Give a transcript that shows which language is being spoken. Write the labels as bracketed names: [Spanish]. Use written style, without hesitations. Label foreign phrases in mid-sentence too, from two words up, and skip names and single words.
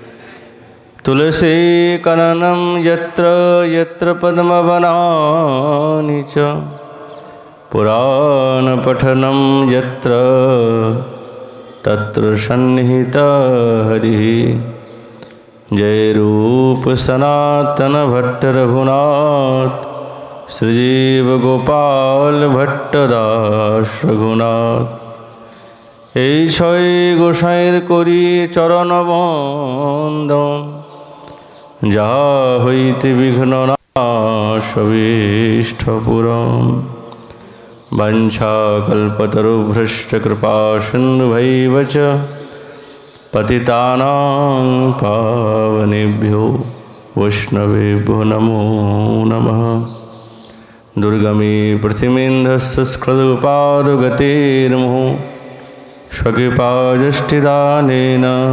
[Sanskrit] तुलसीकाननं यत्र यत्र पद्मवनानि च पुराणपठनं यत्र तत्र सन्निहितः हरिः [Bangla] जय रूप सनातन भट्ट रघुनाथ श्रीजीव गोपाल भट्टदास रघुनाथ এই ছয় গোসাইয়ের করি চরণ বন্দন যাহা হইতে বিঘ্ন নাশ পূরণ [Sanskrit] বাঞ্ছাকল্পতরুভ্রষ্ট কৃপা সিন্ধুভৈব চ पतितानां पावनेभ्यो वैष्णवेभ्यो नमो नमः दुर्गमे पृथिवीन्धस्सस्कृतपादगतेर्मुहुः स्वकृपाजष्टिदानेन